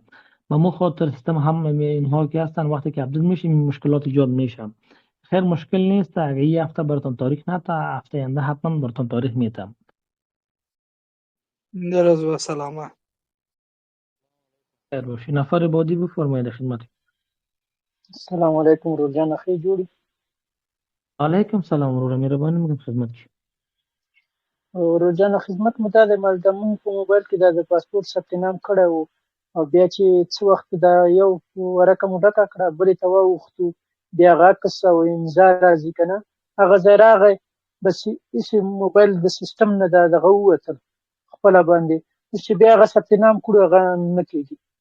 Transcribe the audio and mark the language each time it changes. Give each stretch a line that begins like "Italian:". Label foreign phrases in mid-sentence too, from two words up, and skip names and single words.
Persian: و مو خاطر سیستم هم اینها که هستن وقتی که اپدیت میشه مشکلات ایجاد میشه. خیر مشکل نیست، اگه 1 هفته براتون تاریخ نته هفته آینده حتما براتون تاریخ میتم. در از و سلامت. خیر باشی. نفر بعدی بفرمایید خدمت.
Arabic: السلام علیکم
Pashto: روزان اخی جوړي. علیکم سلام وروره، مهرباني میکنم خدمت کې. روزانه خدمت مو دا د مونږ په موبایل کې د پاسپورت ثبت نام کړی وو، او بیا چې څه وخت دا یو ورقه مو ډکه کړه بلې ته واوښتو، بیا هغه عکس او امضا راځي که نه، هغه ځای راغی بس هېڅ موبایل د سیسټم نه دغه ووتل خپله باندې، اوس چې بیا هغه ثبت نام کړو هغه نه کېږي.